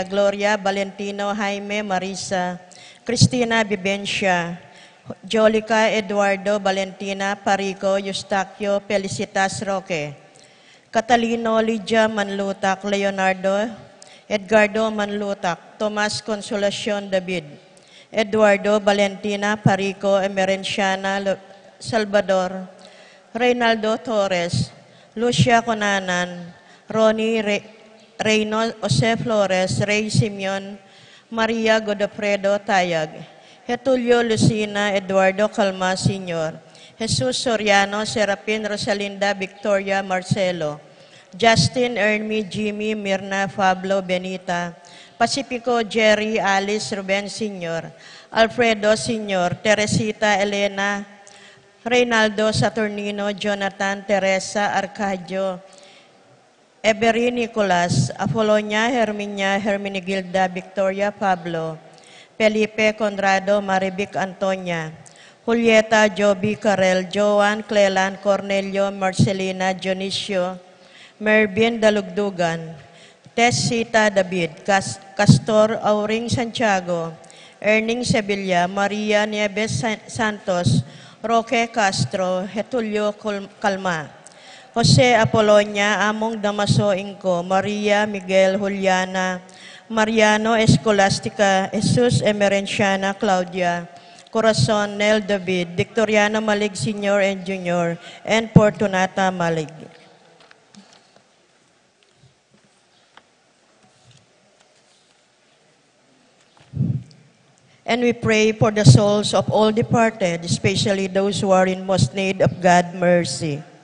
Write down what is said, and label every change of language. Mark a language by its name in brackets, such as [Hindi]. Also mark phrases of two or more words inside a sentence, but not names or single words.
[English] Gloria Valentino Jaime Marisa, Cristina Vivencia, Jolica Eduardo Valentina Parico Eustaquio Felicitas Roque, Catalino Lydia Manlutak Leonardo, Edgardo Manlutak, Tomas Consolacion David, Eduardo Valentina Parico Emerenciana Salvador, Reynaldo Torres, Lucia Conanan, Ronnie Reyno Jose Flores, Ray Simeon, Maria Godofredo Tayag, Getulio Lucina Eduardo Calma Sr., Jesus Soriano, Serapin Rosalinda Victoria Marcelo, Justin Ermi Jimmy Mirna Pablo Benita, Pacifico Jerry Alice Ruben Sr., Alfredo Sr., Teresita Elena, Reynaldo Saturnino, Jonathan Teresa Arcadio, Every Nicolas, Apolonia Herminia Hermenegilda Victoria Pablo, Felipe Conrado Marivic Antonia, Julieta Joby Carel, Joan Clelan Cornelio Marcelina Dionisio, Mervin Dalugdugan, Tessita David, Castor Auring Santiago, Erning Sevilla, Maria Nieves Santos, Roque Castro, Getulio Calma, Jose Apolonia, Among Damaso Inco, Maria Miguel Juliana, Mariano Escolastica, Jesus Emerenciana Claudia, Corazon Nel David, Victoriano Malig Sr. and Jr., and Fortunata Malig. And we pray for the souls of all departed, especially those who are in most need of God's mercy.